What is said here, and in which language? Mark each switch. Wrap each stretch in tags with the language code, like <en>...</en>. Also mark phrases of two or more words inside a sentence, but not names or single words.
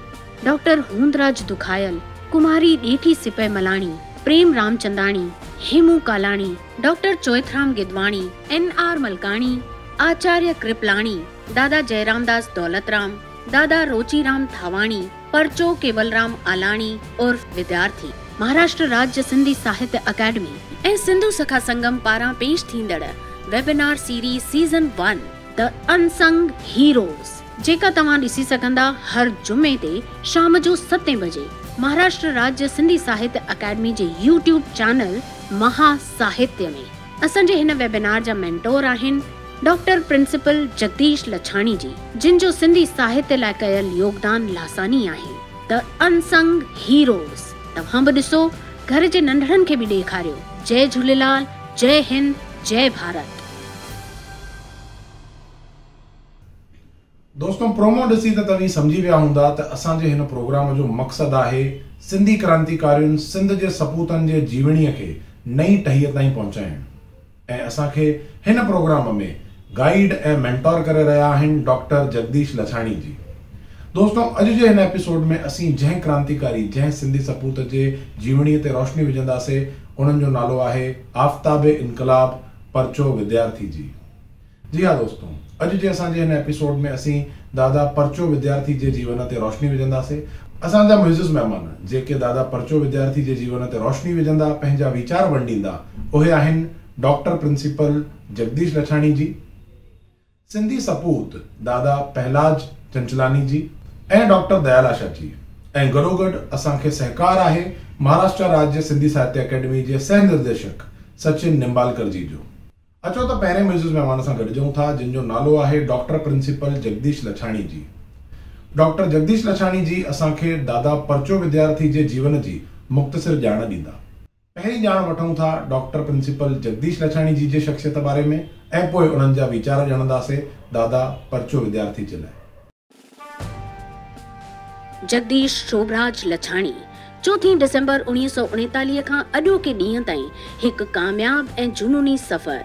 <sd>डॉक्टर हूंदराज दुखायल, कुमारी ॾेठी सिपह मलाणी, प्रेम रामचंदाणी, हेमू कालाणी, डॉक्टर चोइथराम गिदवाणी, NR मलकाणी, आचार्य कृपलाणी, दादा जयरामदास दौलतराम, दादा रोचीराम थावाणी, परचो केवलराम आलाणी उर्फ विद्यार्थी, महाराष्ट्र राज्य सिंधी साहित्य अकेडमी ऐं सिंधु सखा संगम पारां पेश थींदड़</sd> <en>webinar series season</en> <sd>1 द अनसंग हीरोज़, जेका तव्हां ॾिसी सघंदा हर जुमे ते शाम जो 7 बजे महाराष्ट्र राज्य सिंधी साहित्य अकेडमी जे</sd> <en>YouTube channel</en> <sd>महासाहित्य में। असांजे हिन वेबिनार जा मेंटोर आहिनि डॉक्टर प्रिंसिपल जगदीश लछाणी जी, जिन जो सिंधी साहित्य लाइ कयल योगदान लासानी आहे। द अनसंग हीरोज़ तव्हां बि ॾिसो, घर जे नंढड़नि खे बि ॾेखारियो। जय झूलेलाल, जय हिंद, जय भारत। दोस्तों, प्रोमो ॾिसी त तव्हीं सम्झी विया हूंदा त असांजे हिन प्रोग्राम जो मक़सदु आहे सिंधी क्रांतिकारियुनि सिंध जे सपूतनि जे जीवनीअ खे नई टहीअ ताईं पहुचाइण, ऐं असांखे हिन प्रोग्राम में गाइड ऐं मेंटोर करे रहिया आहिनि डॉक्टर जगदीश लछाणी जी। दोस्तों, अॼु जे हिन एपिसोड में असीं जंहिं क्रांतिकारी, जंहिं सिंधी सपूत जे जीवनीअ ते रोशनी विझंदासीं, उन्हनि जो नालो आहे आफ़ताबे इनकलाब परचो विद्यार्थी जी। जी हाँ दोस्तों, अॼु जे असांजे हिन एपिसोड में असीं दादा परचो विद्यार्थी जे जीवन ते रोशनी विझंदासीं। असांजा मुइज़िज़ महिमान जेके दादा परचो विद्यार्थी जे जीवन ते रोशनी विझंदा, पंहिंजा वीचार वंडींदा, उहे आहिनि डॉक्टर प्रिंसिपल जगदीश लछाणी जी, सिंधी सपूत दादा पहलाज चंचलानी जी ऐं डॉक्टर दयाल आशा जी, ऐं गॾोगॾु असांखे सहकार आहे महाराष्ट्र राज्य सिंधी साहित्य अकेडमी जे सह निर्देशक सचिन निंबालकर जी जो। अचो त पहिरें मुइज़िज़ महिमान सां गॾिजूं था, जिन जो नालो आहे डॉक्टर प्रिंसिपल जगदीश लछाणी जी। डॉक्टर जगदीश लछाणी जी असांखे दादा परचो विद्यार्थी जे जीवन जी मुख़्तसिर ॼाण ॾींदा। पहिरीं ॼाण वठूं था डॉक्टर प्रिंसिपल जगदीश लछाणी जी जे शख्सियत बारे में, ऐं पोइ उन्हनि जा वीचार ॼाणंदासीं दादा परचो विद्यार्थी जे लाइ। जगदीश शोभराज लछाणी 4 दिसंबर 1939 खां अॼोके ॾींहं ताईं हिकु कामयाब ऐं जुनूनी सफ़र।</sd>